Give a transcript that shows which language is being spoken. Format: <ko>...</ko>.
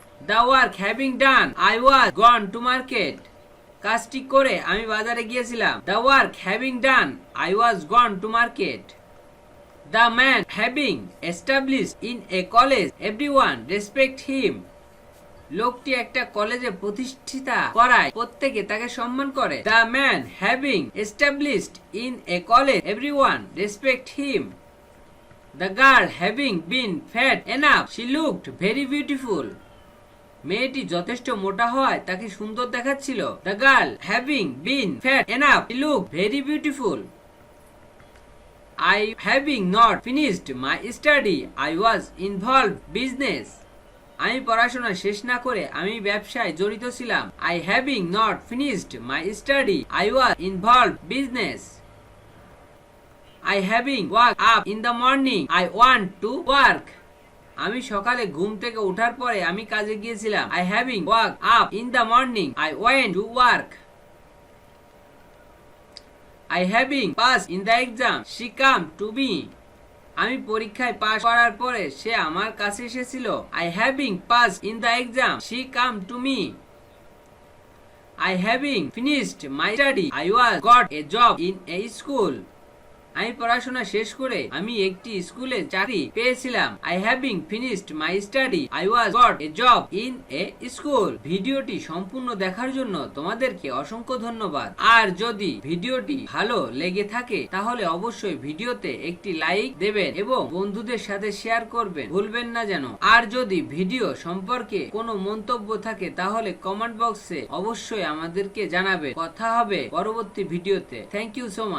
<en>The work having done, I was gone to market.</en> <bn>কাজটি করে আমি বাজারে গিয়েছিলাম।</bn> <en>The work having done, I was gone to market. The man having established in a college, everyone respect him.</en> <bn>লোকটি একটা কলেজে প্রতিষ্ঠিতা করায় প্রত্যেকে তাকে সম্মান করে।</bn> <en>The man having established in a college, everyone respect him. The girl having been fat enough, she looked very beautiful.</en> <bn>মেয়েটি যথেষ্ট মোটা হয় তাকে সুন্দর দেখাচ্ছিল।</bn> <en>The girl having been fat enough, she looked very beautiful. I having not finished my study, I was involved business.</en> <bn>আমি পড়াশোনা শেষ না করে আমি ব্যবসায় জড়িত ছিলাম।</bn> <en>I having not finished my study, I was involved business. I having woke up in the morning, I want to work.</en> <bn>আমি সকালে ঘুম থেকে ওঠার পরে আমি কাজে গিয়েছিলাম।</bn> <en>I having woke up in the morning, I went to work. I having passed in the exam, she came to me.</en> <bn>আমি পরীক্ষায় পাস করার পরে সে আমার কাছে এসেছিল।</bn> <en>I having passed in the exam, she came to me. I having finished my study, I was got a job in a school.</en> <bn>আমি পড়াশোনা শেষ করে আমি একটি স্কুলে চাকরি পেয়েছিলাম।</bn> <en>I having finished my study, I was got a job in a school.</en> <bn>ভিডিওটি সম্পূর্ণ দেখার জন্য তোমাদেরকে অসংখ্য ধন্যবাদ। আর যদি ভিডিওটি ভালো লেগে থাকে তাহলে অবশ্যই ভিডিওতে একটি লাইক দেবেন এবং বন্ধুদের সাথে শেয়ার করবেন ভুলবেন না যেন। আর যদি ভিডিও সম্পর্কে কোনো মন্তব্য থাকে তাহলে কমেন্ট বক্সে অবশ্যই আমাদেরকে জানাবে। কথা হবে পরবর্তী ভিডিওতে।</bn> <en>Thank you so much.</en>